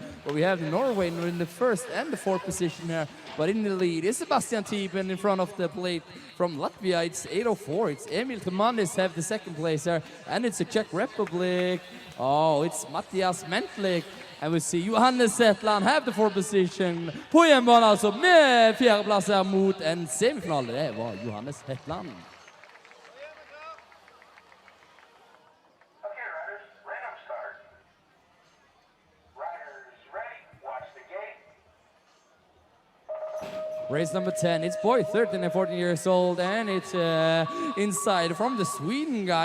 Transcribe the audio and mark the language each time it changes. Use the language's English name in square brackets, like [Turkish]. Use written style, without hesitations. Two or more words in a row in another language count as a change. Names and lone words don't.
[English] But we have the Norway in the 1st and the 4th position there, but in the lead is Sebastian Thiepen in front of the plate. From Latvia, it's 804. It's Emil Tremanis have the 2nd place there, and it's the Czech Republic. Oh, it's Matthias Mentlik. And we see Johannes Zetland have the 4th position. [Norwegian] På hjemmebane altså med 4. plass her mot en semifinale. Det var Johannes Zetland. [English] Okay, riders, random start. Riders ready, watch the gate. Race number 10, it's boy 13 and 14 years old, and it's inside from the Sweden guy.